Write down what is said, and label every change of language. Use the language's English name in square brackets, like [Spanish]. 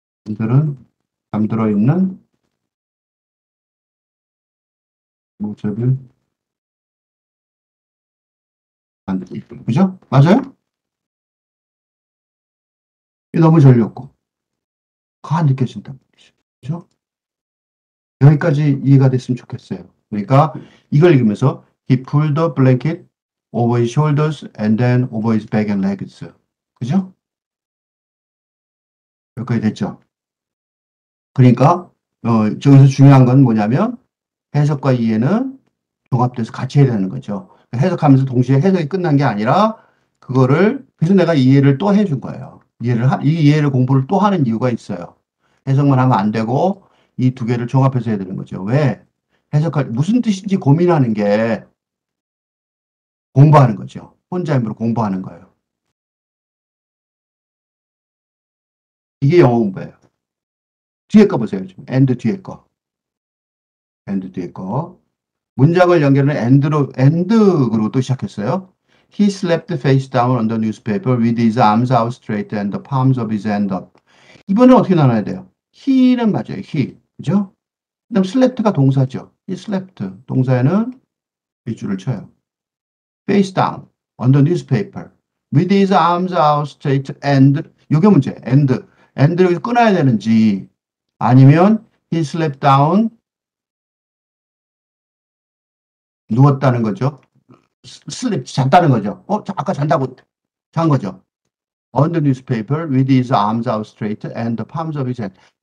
[Korean] 이들은 잠들어 있는 모습을 만들고 있다. 그죠? 맞아요? 너무 졸렸고 가 느껴진단 말이죠. 그죠? 여기까지 이해가 됐으면 좋겠어요. 그러니까 이걸 읽으면서 [English] He pulled the blanket over his shoulders and then over his back and legs. [Korean] 그죠? 여기까지 됐죠? 그러니까 저기서 중요한 건 뭐냐면 해석과 이해는 종합돼서 같이 해야 되는 거죠. 해석하면서 동시에 해석이 끝난 게 아니라 그거를 그래서 내가 이해를 또 해준 거예요. 이 이해를 공부를 또 하는 이유가 있어요. 해석만 하면 안 되고 이 두 개를 종합해서 해야 되는 거죠. 왜? 해석할 무슨 뜻인지 고민하는 게 공부하는 거죠. 혼자 힘으로 공부하는 거예요. 이게 영어 공부예요. 뒤에 거 보세요. 지금 and 뒤에 거. and 뒤에 거. 문장을 연결하는 and로 또 시작했어요. [English] He slept face down on the newspaper with his arms outstretched and the palms of his hand up. [Korean] 이번엔 어떻게 나눠야 돼요? he는 맞아요. he. 그죠? 그다음 slept가 동사죠. [English] he slept. [Korean] 동사에는 빗줄을 쳐요. [English] face down on the newspaper with his arms outstretched and [Korean] 요게 문제. and를 여기서 끊어야 되는지 아니면 [English] he slept down [Korean] 누웠다는 거죠. sleep 잤다는 거죠. 아까 잔다고 잔 거죠. [English] On the newspaper with his arms outstretched and the palms of his hand.